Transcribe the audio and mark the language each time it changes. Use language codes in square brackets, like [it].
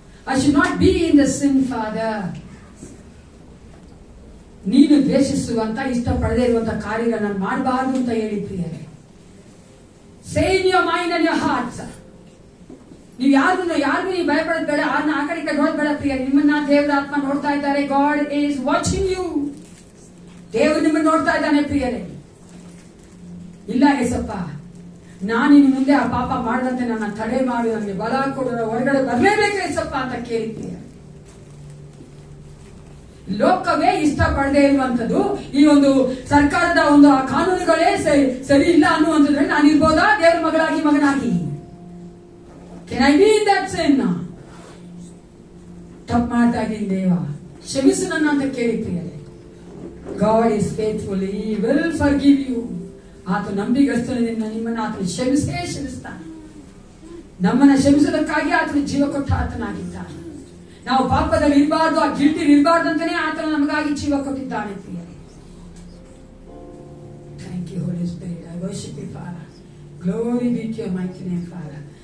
[en] I should not be in the sin, Father. [kn] ನೀನು ದ್ವೇಷಿಸುವಂತ ಇಷ್ಟಪಡದೇ ಇರುವಂತ ಕಾರ್ಯಗಳನ್ನ ಮಾಡಬಾರದು ಅಂತ ಹೇಳಿ ಪ್ರಿಯರೇ. [en] Say in your mind and your hearts. [kn] ನೀವು ಯಾರಿಗೂ ನೀವು ಭಯಪಡೋದು ಬೇಡ, ಆ ಕಡೆ ನೋಡೋದು ಬೇಡ ಪ್ರಿಯರೇ. ನಿಮ್ಮನ್ನ ದೇವರ ಆತ್ಮ ನೋಡ್ತಾ ಇದ್ದಾರೆ. [en] God is watching you. [kn] ದೇವರು ನಿಮ್ಮನ್ನು ನೋಡ್ತಾ ಇದ್ದಾನೆ ಪ್ರಿಯರೇ. ಇಲ್ಲ ಏಸಪ್ಪ, ನಾನು ಇನ್ನು ಮುಂದೆ ಆ ಪಾಪ ಮಾಡದಂತೆ ನನ್ನ ತಡೆ ಮಾಡಿ ನನಗೆ ಬಲ ಕೊಡು, ಹೊರಗಡೆ ಬರಲೇಬೇಕು ಏಸಪ್ಪ ಅಂತ ಕೇಳ್ತೀಯ. ಲೋಕವೇ ಇಷ್ಟಪಡದೇ ಇರುವಂತದ್ದು, ಈ ಒಂದು ಸರ್ಕಾರದ ಒಂದು ಆ ಕಾನೂನುಗಳೇ ಸರಿ ಇಲ್ಲ ಅನ್ನುವಂಥದ್ರಲ್ಲಿ ನಾನು ಇರ್ಬೋದಾ ದೇವರ ಮಗನಾಗಿ? [en] Can I be in that sin? [kn] ತಪ್ಪು ಮಾಡ್ತಾ ಇದ್ದೀನಿ ದೇವ, ಕ್ಷಮಿಸು ನನ್ನ ಅಂತ ಕೇಳಿದ್ದೀಯಲ್ಲ. [en] God is faithful, He will forgive you. [kn] ಆತ ನಂಬಿಗಸ್ತನಿಂದ ನಿಮ್ಮನ್ನು ಆತನ ಕ್ಷಮಿಸ್ತಾನೆ. ನಮ್ಮನ್ನ ಕ್ಷಮಿಸೋದಕ್ಕಾಗಿ ಆತನ ಜೀವ ಕೊಟ್ಟ ಆತನಾಗಿದ್ದಾನೆ. ನಾವು ಪಾಪದಲ್ಲಿ ಇರಬಾರ್ದು, ಆ ಗಿಲ್ಟಿ ಇರಬಾರ್ದು ಅಂತಾನೆ ಆತನ ನಮಗಾಗಿ ಜೀವ ಕೊಟ್ಟಿದ್ದಾನೆ ಪ್ರಿಯರೇ. [en] Thank you holy spirit. I worship you father. Glory be to your mighty name father.